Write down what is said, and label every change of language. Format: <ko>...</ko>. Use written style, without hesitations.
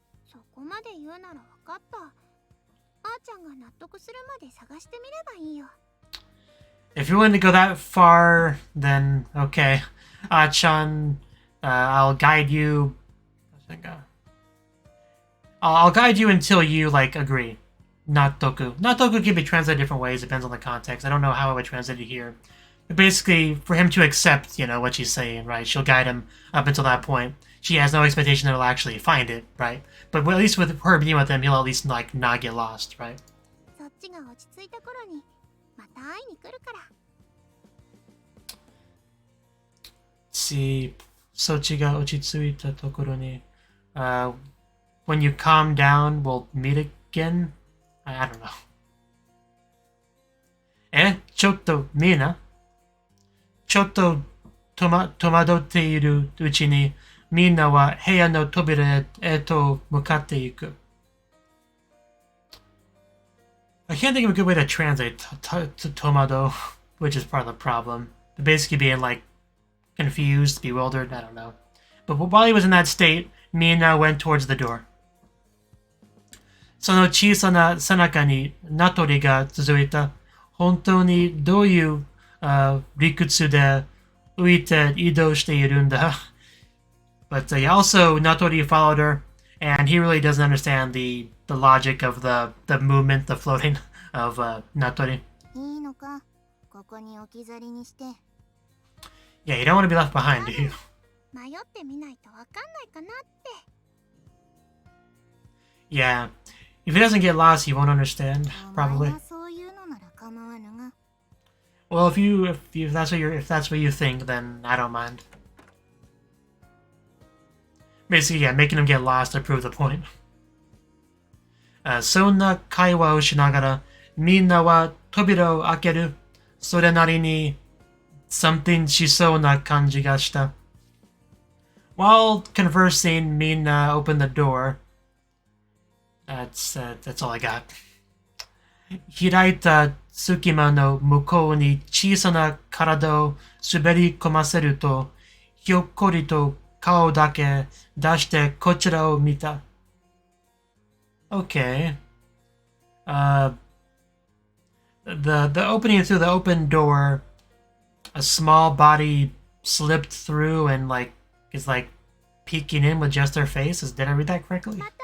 <ja>そこまで言うなら分かった。あーちゃんが納得するまで探してみればいいよ。</ja> <en>If you're willing to go that far, then okay. Chan, I'll guide you. I'll guide you until you, agree. Nattoku. Nattoku can be translated different ways, depends on the context. I don't know how I would translate it here. But basically, for him to accept, what she's saying, right? She'll guide him up until that point. She has no expectation that he'll actually find it, right? But at least with her being with him, he'll at least, not get lost, right?</en> <ja>そっちが落ち着いた頃にまた会いに来るから。</ja> <en>See,</en> <ja>そっちが落ち着いたところに</ja> <en>when you calm down, we'll meet again? I don't know.</en> <ja>ちょっとみんなちょっと戸惑っているうちにみんなは部屋の扉へと向かっていく。</ja> <en>I can't think of a good way to translate tomado, which is part of the problem. Basically being confused, bewildered, I don't know. But while he was in that state, Mina went towards the door.</en> <ja>その小さな背中に名取が続いた。本当にどういう理屈で浮いて移動しているんだ。</ja> <en>But also Natori followed her, and he really doesn't understand the logic of the movement, the floating of Natori.</en> <ja>いいのか、ここに置き去りにして。</ja> <en>Yeah, you don't want to be left behind, do you?</en> <ja>迷ってみないとわかんないかなって。</ja> <en>Yeah, if he doesn't get lost, he won't understand, probably.</en> <ja>そういうのなら構わぬが。</ja> <en>Well, if that's what you think, then I don't mind. Basically, yeah, making him get lost to prove the point.</en> <ja>そんな会話をしながら、みんなは扉を開ける。それなりに</ja> <en>something</en> <ja>しそうな感じがした。</ja> <en>While conversing, Mina opened the door. That's all I got.</en> <ja>開いた隙間の向こうに小さな体を滑り込ませると、ひょっこりと顔だけ出してこちらを見た。</ja> <en>Okay. The opening through the open door, a small body slipped through and like is like peeking in with just their face. Did I read that correctly?</en>